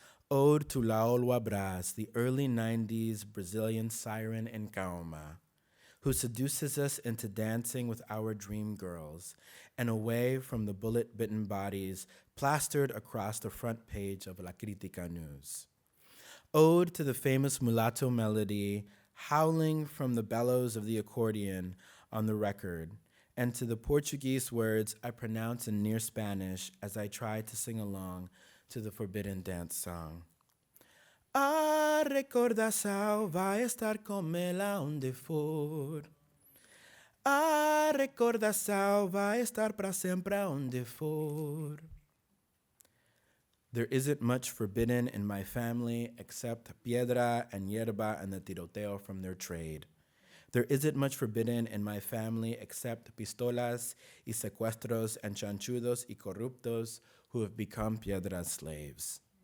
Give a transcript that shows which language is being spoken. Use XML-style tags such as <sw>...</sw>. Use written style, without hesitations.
<en>Ode to La Olwa Brás, the early 90s Brazilian siren in Kaoma, who seduces us into dancing with our dream girls and away from the bullet-bitten bodies plastered across the front page of La Crítica News. Ode to the famous mulatto melody howling from the bellows of the accordion on the record, and to the Portuguese words I pronounce in near Spanish as I try to sing along to the forbidden dance song.</en> <pt>A recordação vai estar com ela onde for. A recordação vai estar para sempre onde for.</pt> <en>There isn't much forbidden in my family except piedra and yerba and the tiroteo from their trade. There isn't much forbidden in my family except</en> <es>pistolas y secuestros</es> <en>and</en> <es>chanchudos y corruptos</es> <en>who have become piedra's slaves.</en>